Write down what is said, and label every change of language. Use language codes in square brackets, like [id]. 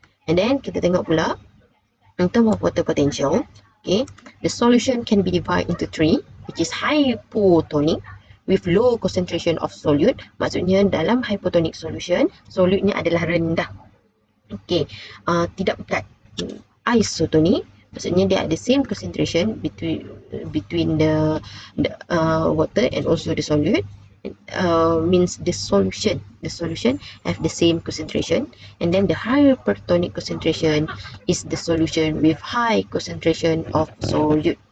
[en] And then [id] kita tengok pula [en] in terms of water potential, okay, the solution can be divided into three, which is hypotonic with low concentration of solute. [id] Maksudnya dalam hypotonic solution, solutnya adalah rendah. Okay, tidak pekat. [en] Isotonic, [id] maksudnya dia ada [en] same concentration between the water and also the solute. Means the solution have the same concentration, and then the hypertonic concentration is the solution with high concentration of solute.